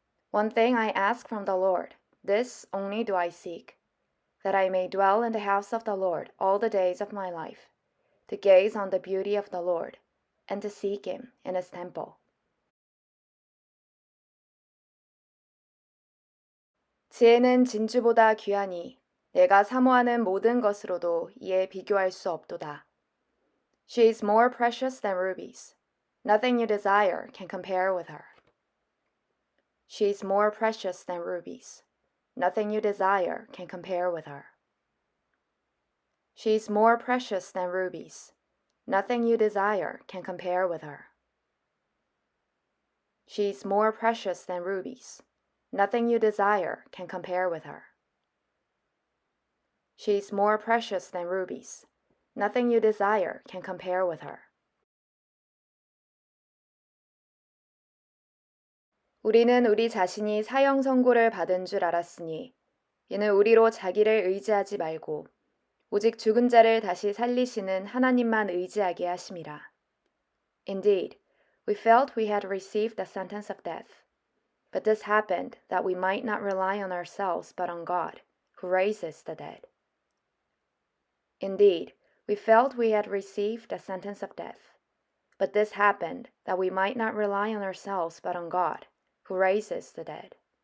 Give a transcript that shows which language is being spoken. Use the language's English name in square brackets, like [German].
[English] One thing I ask from the Lord, this only do I seek, that I may dwell in the house of the Lord all the days of my life, to gaze on the beauty of the Lord, and to seek Him in His temple. [Korean] 지혜는 진주보다 귀하니 내가 사모하는 모든 것으로도 이에 비교할 수 없도다. [English] She is more precious than rubies. Nothing you desire can compare with her. She is more precious than rubies. Nothing you desire can compare with her. She is more precious than rubies. Nothing you desire can compare with her. She is more precious than rubies. Nothing you desire can compare with her. She is more precious than rubies. Nothing you desire can compare with her. [Korean] 우리는 우리 자신이 사형 선고를 받은 줄 알았으니 이는 우리로 자기를 의지하지 말고 오직 죽은 자를 다시 살리시는 하나님만 의지하게 하심이라. [English] Indeed, we felt we had received the sentence of death, but this happened that we might not rely on ourselves but on God, who raises the dead. Indeed, we felt we had received the sentence of death, but this happened that we might not rely on ourselves but on God, who raises the dead.